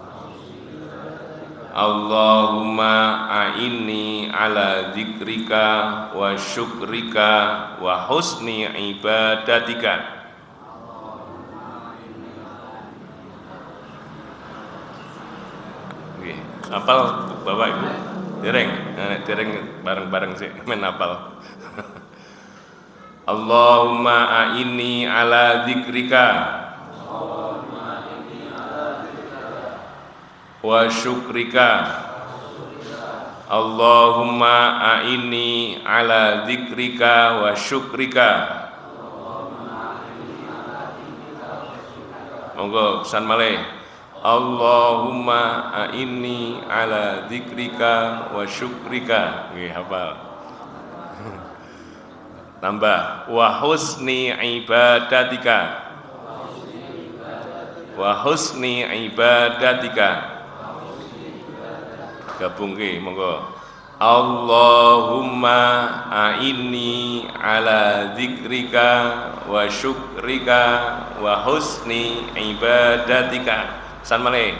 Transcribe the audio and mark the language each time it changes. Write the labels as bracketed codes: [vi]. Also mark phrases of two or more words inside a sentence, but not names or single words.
[ar] اللهم أعني على ذكرك وشكرك وحسن عبادتك. [id] Oke, hafal Bapak Ibu? [jv] Dereng bareng-bareng sih men hafal. [ar] اللهم أعني على ذكرك وشكرك. اللهم أعني على ذكرك وشكرك. [jv] Monggo pesan malih. [ar] اللهم أعني على ذكرك وشكرك. [jv] Nggih hafal. Tambah [ar] وحسن عبادتك. وحسن عبادتك. [jv] Gabung ke monggo. [ar] اللهم أعني على ذكرك وشكرك وحسن عبادتك. [jv] Pesan malih.